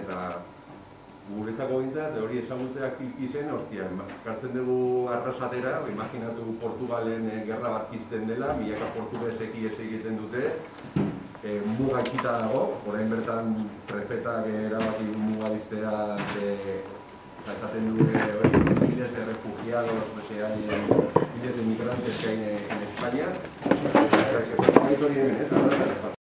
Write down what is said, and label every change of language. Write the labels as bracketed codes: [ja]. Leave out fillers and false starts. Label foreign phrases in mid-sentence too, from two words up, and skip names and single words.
[eu] Eta guretzako bintzat, hori ezagutzeak izen, ostia, kartzen dugu arrasatera, imaginatu Portugalen gerra bat pizten dela, milaka portugeseki ez egiten dute, muga itxita dago, orain bertan prefetak erabaki muga biztea esaten du [es] miles de refugiados que hay, miles de migrantes que hay en España.